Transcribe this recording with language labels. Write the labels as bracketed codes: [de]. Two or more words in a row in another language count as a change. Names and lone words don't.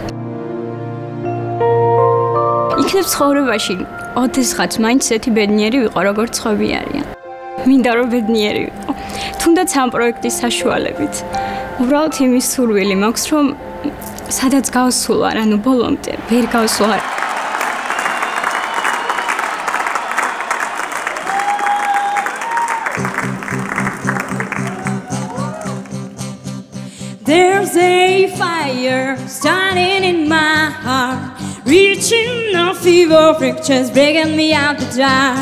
[ka] იქნებ ცხოვრებაში ოდესღაც მაინც ესეთი ბედნიერი ვიყო, როგორც სხვები არიან. მინდა რომ ბედნიერი ვიყო. თუნდაც ამ პროექტის საშუალებით. უბრალოდ იმის სურვილი მაქვს, რომ სადაც გავსულვარ, ანუ ბოლომდე ვერ გავსულვარ. [en] There's a fire starting in my heart. Reaching a fever fractures breaking me out the dark.